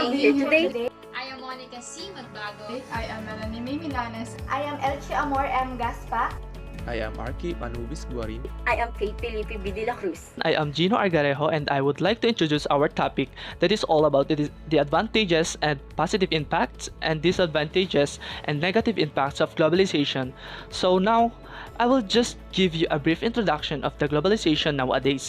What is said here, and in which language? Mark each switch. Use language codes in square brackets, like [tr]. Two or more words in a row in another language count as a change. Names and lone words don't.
[en] you today. I am Monica C. Magbago. I am Melanie May Milanes. I am Elche Amor M. Gaspa. I am Arky Manubis Guarin. I am Kate Felipe B. de la Cruz. I am Gino Argarejo, and I would like to introduce our topic that is all about the advantages and positive impacts and disadvantages and negative impacts of globalization. So now, I will just give you a brief introduction of the globalization nowadays.